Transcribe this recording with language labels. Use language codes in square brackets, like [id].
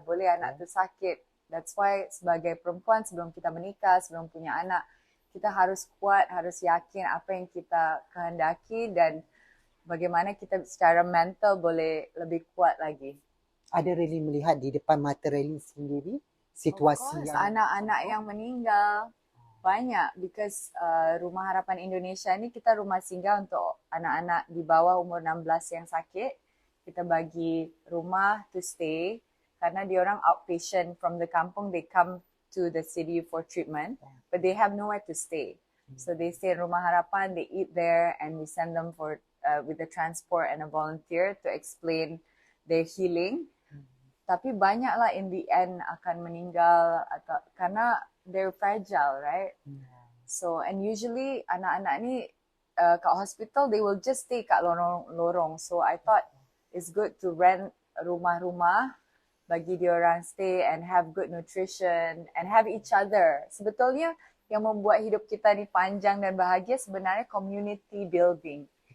[ms] Boleh anak tu sakit. [en] That's why [ms] sebagai perempuan sebelum kita menikah, sebelum punya anak, kita harus kuat, harus yakin apa yang kita kehendaki dan bagaimana kita secara mental boleh lebih kuat lagi. Ada Relin melihat di depan mata Relin sendiri situasi yang anak-anak yang meninggal banyak [en] because [ms] Rumah Harapan Indonesia ni kita rumah singgah untuk anak-anak di bawah umur 16 yang sakit. Kita bagi rumah [en] to stay [ms] karena diorang [en] outpatient from the kampung, they come to the city for treatment but they have nowhere to stay. So they stay in Rumah Harapan, they eat there and we send them for with the transport and a volunteer to explain their healing. [ms] Tapi banyaklah [en] in the end [ms] akan meninggal atau karena [en] they're fragile, right? So and usually [ms] anak-anak ni kat [en] hospital they will just stay [ms] kat lorong-lorong. [en] So I thought it's good to rent [ms] rumah-rumah bagi diorang [en] stay and have good nutrition and have each other. [ms] Sebetulnya yang membuat hidup kita ni panjang dan bahagia sebenarnya [en] community building.